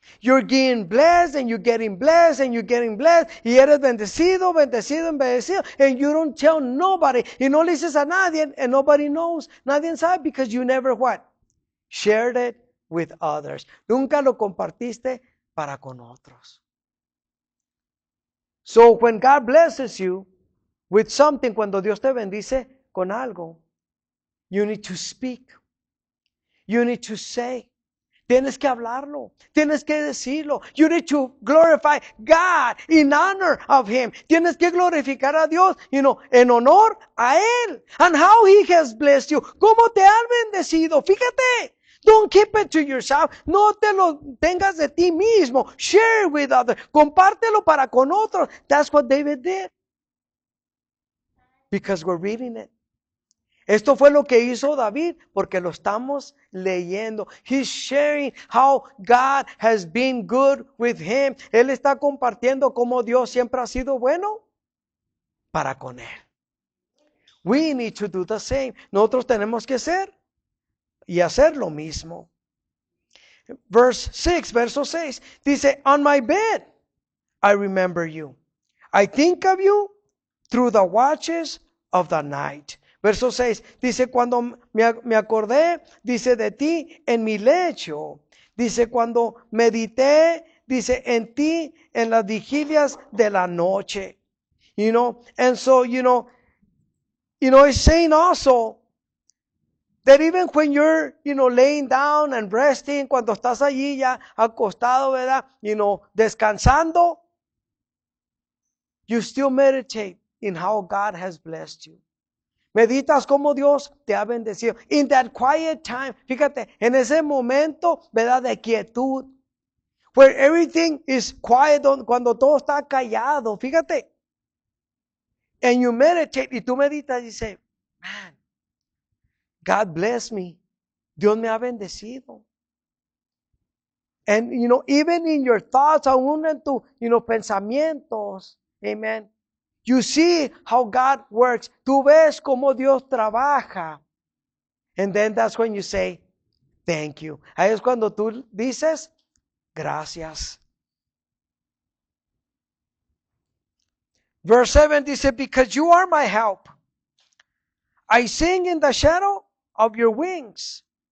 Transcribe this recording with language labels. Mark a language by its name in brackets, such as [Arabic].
[English] You're getting blessed and you're getting blessed and you're getting blessed [Spanish] y eres bendecido, bendecido, bendecido, [English] and you don't tell nobody, [Spanish] y no le dices a nadie, [English] and nobody knows, [Spanish] nadie sabe, [English] because you never what? Shared it with others. [Spanish] Nunca lo compartiste para con otros. [English] So when God blesses you with something, [Spanish] cuando Dios te bendice con algo, [English] you need to speak. You need to say. [Spanish] Tienes que hablarlo. Tienes que decirlo. [English] You need to glorify God in honor of Him. [Spanish] Tienes que glorificar a Dios, en honor a Él. [English] And how He has blessed you. [Spanish] ¿Cómo te ha bendecido? Fíjate. [English] Don't keep it to yourself. [Spanish] No te lo tengas de ti mismo. [English] Share with others. [Spanish] Compártelo para con otros. [English] That's what David did. Because we're reading it. [Spanish] Esto fue lo que hizo David porque lo estamos leyendo. [English] He's sharing how God has been good with him. [Spanish] Él está compartiendo cómo Dios siempre ha sido bueno para con él. [English] We need to do the same. [Spanish] Nosotros tenemos que ser y hacer lo mismo. Verso 6 dice, [English] on my bed I remember you. I think of you through the watches of the night. [Spanish] Verso 6 dice, cuando me acordé, dice, de ti en mi lecho. Dice, cuando medité, dice, en ti en las vigilias de la noche. [English] And so, it's saying also that even when you're, laying down and resting, [Spanish] cuando estás allí ya acostado, [English] ¿verdad? Descansando, you still meditate in how God has blessed you. [Spanish] Meditas cómo Dios te ha bendecido. [English] In that quiet time, [Spanish] fíjate, en ese momento, ¿verdad? De quietud. [English] Where everything is quiet, [Spanish] cuando todo está callado, fíjate. [English] And you meditate, [Spanish] y tú meditas y dices, [English] man, God bless me. [Spanish] Dios me ha bendecido. [English] And, even in your thoughts, [Spanish] aún en tu, pensamientos, amen. [English] You see how God works. [Spanish] Tú ves cómo Dios trabaja. [English] And then that's when you say, thank you. [Spanish] Ahí es cuando tú dices, gracias. [English] Verse 7 dice, because you are my help. I sing in the shadow of your wings.